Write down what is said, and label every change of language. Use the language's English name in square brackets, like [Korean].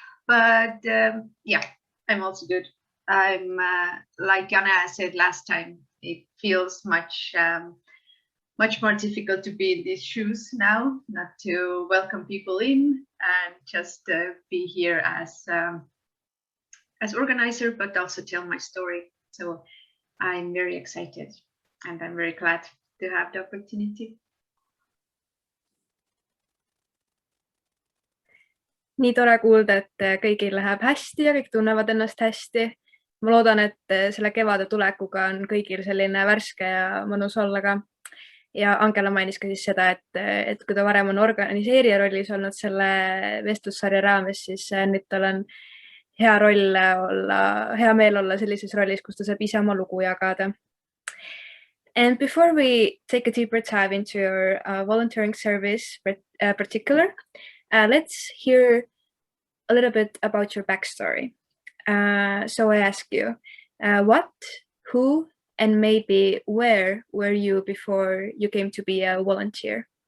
[English] But yeah, I'm also good. I'm like Janne said last time, it feels much more difficult to be in these shoes now, not to welcome people in and just be here as organizer, but also tell my story. So I'm very excited and I'm very glad to have the opportunity. [Estonian] Nii tore kuulda, et kõigil läheb hästi ja kõik tunnevad ennast hästi. Ma loodan, et selle kevade tulekuga on kõigil selline värske ja mõnus olla ka. ja Angela mainis ka siis seda, et kui ta varem on organiseerija rollis olnud selle vestlussarja raames, siis nüüd tal on hea meel olla sellises rollis, kus ta saab ise oma lugu jagada. [English] And before we take a deeper dive into your volunteering service particular, let's hear a little bit about your backstory. So I ask you, what, who, and maybe where were you before you came to be a volunteer?